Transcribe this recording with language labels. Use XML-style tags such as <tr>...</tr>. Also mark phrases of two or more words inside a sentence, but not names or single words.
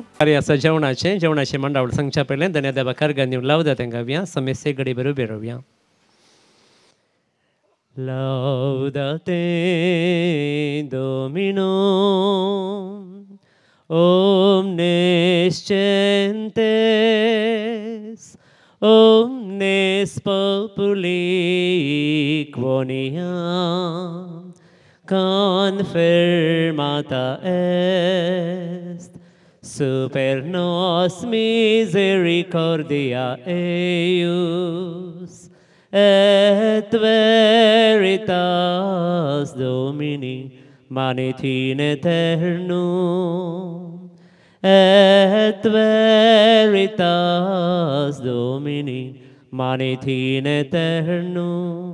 <kok>कार्य आसा जेवणाचें मांडावळ सांगच्या पयलें धन्य देवा कारगां दिवन लावता तांकां या समेस्ते घडी बरो बेरोवया.</kok> <la>Laudate Domino omnescentes omnes populi quoniam confirmata est super nos misericordia eius et veritas Domini manit in aeternum et veritas Domini manit in aeternum.</la>